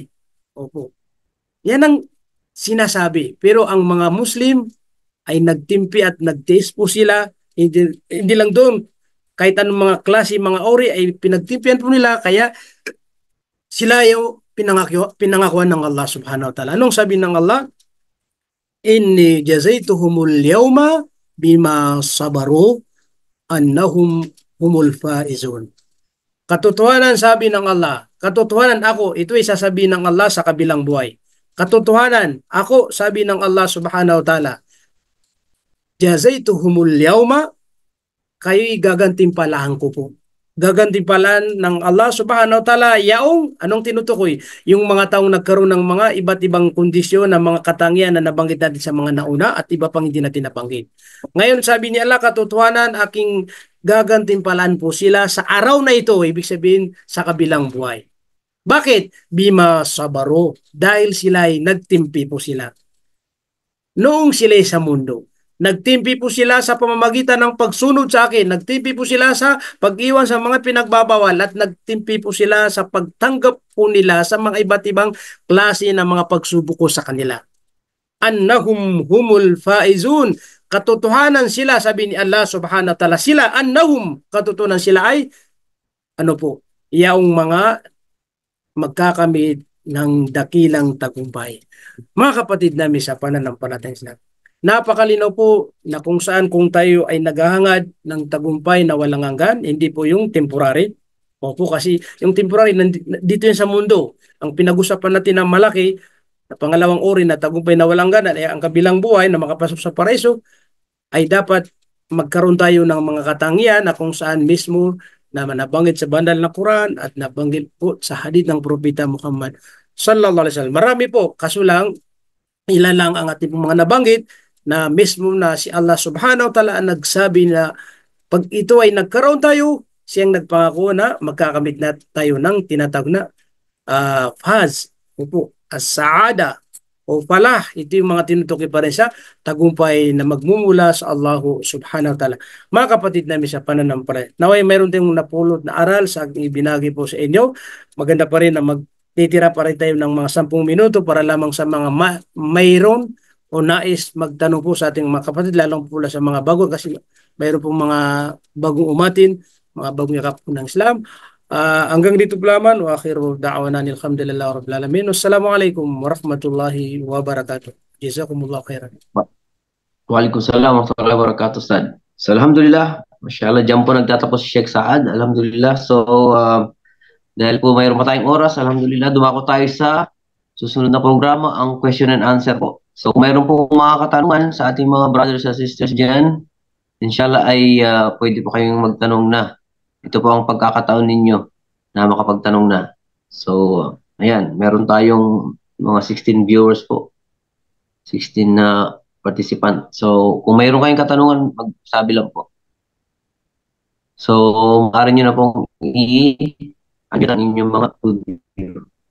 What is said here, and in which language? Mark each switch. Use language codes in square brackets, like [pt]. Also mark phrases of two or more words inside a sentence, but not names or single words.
[tl] Opo. Yan ang sinasabi. Pero ang mga Muslim ay nagtimpi at nagtiis po sila. Hindi lang doon, kahit anong mga klase, mga ori ay pinagtimpian po nila, kaya sila yung pinangakuan ng Allah [ar] سبحانه وتعالى. [tl] Anong sabi ng Allah? [ar] إني جزيتهم اليوم بما صبروا أنهم هم الفائزون. [tl] Katotohanan, sabi ng Allah, katotohanan ako, ito ay sasabihin ng Allah sa kabilang buhay. Katotohanan, ako, sabi ng Allah [ar] سبحانه وتعالى, جزيتهم اليوم, [tl] kayo'y gagantimpalahan ko po. gagantimpalaan ng Allah [ar] سبحانه وتعالى [tl] yaong anong tinutukoy? Yung mga taong nagkaroon ng mga iba't ibang kondisyon ng mga katangian na nabanggit natin sa mga nauna at iba pang hindi natin nabanggit. Ngayon sabi ni Allah, katotohanan aking gagantimpalaan po sila sa araw na ito, ibig sabihin sa kabilang buhay. Bakit? [ar] بما صبروا, [tl] dahil sila ay nagtimpi po sila. Noong sila'y sa mundo, nagtimpi po sila sa pamamagitan ng pagsunod sa akin. Nagtimpi po sila sa pag-iwan sa mga pinagbabawal at nagtimpi po sila sa pagtanggap po nila sa mga iba't ibang klase ng mga pagsubok ko sa kanila. [ar] أنهم هم الفائزون. [tl] Katotohanan sila, sabi ni Allah [ar] سبحانه وتعالى, [tl] sila, annahum, katotohanan sila ay, ano po, yaong mga magkakamit ng dakilang tagumpay. Mga kapatid namin sa pananampalataya, napakalinaw po na kung saan kung tayo ay naghahangad ng tagumpay na walang hanggan, hindi po yung temporary. Opo, kasi yung temporary, dito yun sa mundo. Ang pinag-usapan natin ng malaki, na pangalawang uri na tagumpay na walang hanggan, ay ang kabilang buhay na makapasok sa paraiso, ay dapat magkaroon tayo ng mga katangian na kung saan mismo na nabanggit sa banal na Quran at nabanggit po sa hadith ng Propeta Muhammad [ar] صلى الله عليه وسلم. [tl] Marami po, kaso lang ilan lang ang ating mga nabanggit na mismo na si Allah [ar] سبحانه وتعالى [tl] ang nagsabi na pag ito ay nagkaroon tayo, siyang nagpangako na magkakamit na tayo ng tinatawag na faz, opo, as-saada o falah. Ito yung mga tinutukoy pa rin sa tagumpay na magmumula sa Allah [ar] سبحانه وتعالى. [tl] Mga kapatid namin sa pananampalataya, naway mayroon tayong napulot na aral sa aking ibinagi po sa inyo. Maganda pa rin na magtitira pa rin tayo ng mga 10 minuto para lamang sa mga mayroon o nais magtanong po sa ating mga kapatid, lalong po sa mga bago, kasi mayroon pong mga bagong umatin, mga bagong yakap po ng Islam. Hanggang dito po lamang, [ar] وآخر دعوانا الحمد لله رب العالمين. والسلام عليكم ورحمة الله وبركاته. جزاكم الله خيرا. وعليكم السلام ورحمة الله وبركاته، أستاذ. So, الحمد لله، ما شاء الله, [tl] dyan po nagtatapos si Sheikh Saad, alhamdulillah. So, dahil po mayroon pa tayong oras, alhamdulillah, dumako tayo sa susunod na programa, ang [en] question and answer [tl] po. So, kung mayroon po mga katanungan sa ating mga [en] brothers and sisters [tl] dyan, inshallah ay pwede po kayong magtanong na. Ito po ang pagkakataon ninyo na makapagtanong na. So, ayan, meron tayong mga 16 viewers po. 16 na participant. So, kung mayroon kayong katanungan, magsabi lang po. So, maaari nyo na pong i-agitan inyong mga studio.